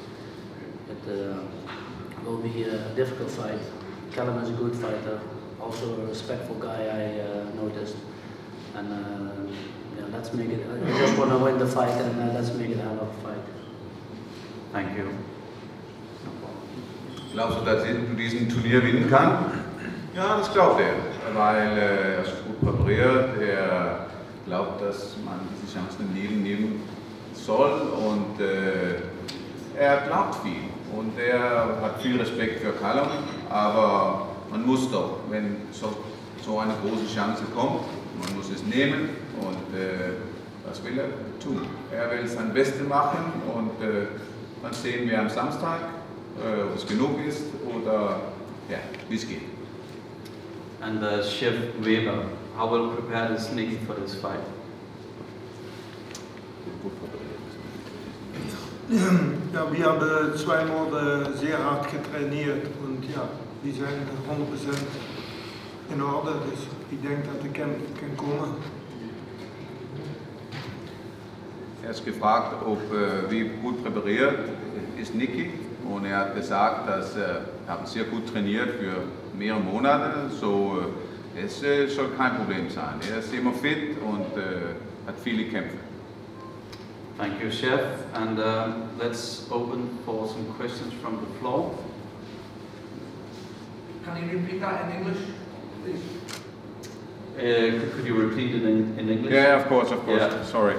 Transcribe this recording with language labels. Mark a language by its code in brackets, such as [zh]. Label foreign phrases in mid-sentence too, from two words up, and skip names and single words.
[en] It will be a difficult fight. Callum is a good fighter, also a respectful guy, I noticed. And yeah, let's make it. I just want to win the fight, and let's make it a hell of a fight. Thank you. [de] Glaubst du, dass du diesen Turnier gewinnen kannst? Ja, das glaubt er, weil er ist gut präpariert. Er glaubt, dass man diese Chancen im Leben nehmen soll, und er glaubt viel. Und er hat viel Respekt für Callum, aber man muss doch, wenn so eine große Chance kommt, man muss es nehmen, und was will er tun? Er will sein Bestes machen, und dann sehen wir am Samstag, ob es genug ist oder ja, wie es geht. [en] And Chef Weber, how well prepared is Nicky for this fight? [de] Ja, wir haben zweimal sehr hart getrainiert, und ja, [nl] die zijn 100% in orde, dus ik denk dat ik kan komen. [de] Er ist gefragt, wie gut präpariert ist Nicky, und er hat gesagt, dass er sehr gut trainiert für mehrere Monate, so Es soll kein Problem sein. Er ist immer fit und hat viele Kämpfe. [en] Thank you, Chef. And let's open for some questions from the floor. Can you repeat that in English, please? Could you repeat it in English? Yeah, of course. Yeah. Sorry.